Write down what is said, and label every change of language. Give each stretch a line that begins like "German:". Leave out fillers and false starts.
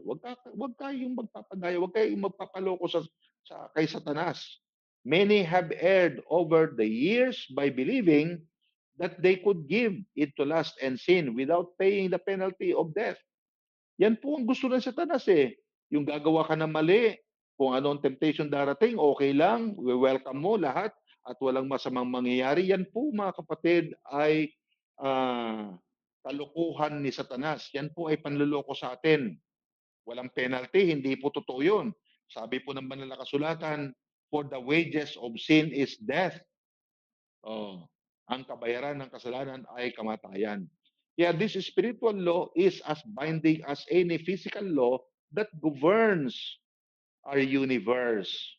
Filipino: Huwag kayong magpapadaya, huwag kayong magpapaloko kay Satanas.
English: Many have erred over the years by believing that they could give into lust and sin without paying the penalty of death.
Filipino: Yan po ang gusto ng Satanas, eh. Yung gagawa ka ng mali, kung ano ang temptation darating, okay lang, welcome mo lahat at walang masamang mangyayari. Yan po, mga kapatid, ay kalokohan ni Satanas. Yan po ay panloloko sa atin. Walang penalty, hindi po totoo yun. Sabi po ng banal na kasulatan,
English: for the wages of sin is death.
Filipino: Oh, ang kabayaran ng kasalanan ay kamatayan.
English: Kaya this spiritual law is as binding as any physical law that governs our universe.